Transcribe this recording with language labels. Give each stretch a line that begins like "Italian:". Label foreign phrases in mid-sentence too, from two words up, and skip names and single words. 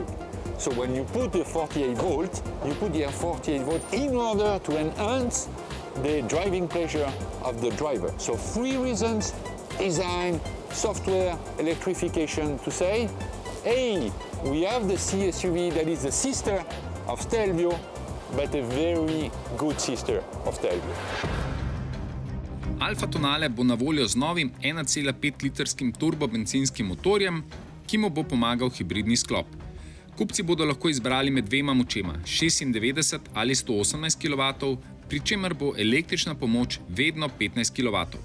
English: So when you put the 48 volt, you put the 48 volt in order to enhance the driving pleasure of the driver. So 3 reasons: design, software, electrification, to say, hey, we have the C-SUV that is the sister of Stelvio, but a very good sister of Stelvio.
Slovenian: Alfa Tonale bo na voljo z novim 1,5-litrskim turbobencinskim motorjem, ki mu bo pomagal hibridni sklop. Kupci bodo lahko izbrali med dvema močema, 96 ali 118 kW, pri čemer bo električna pomoč vedno 15 kW.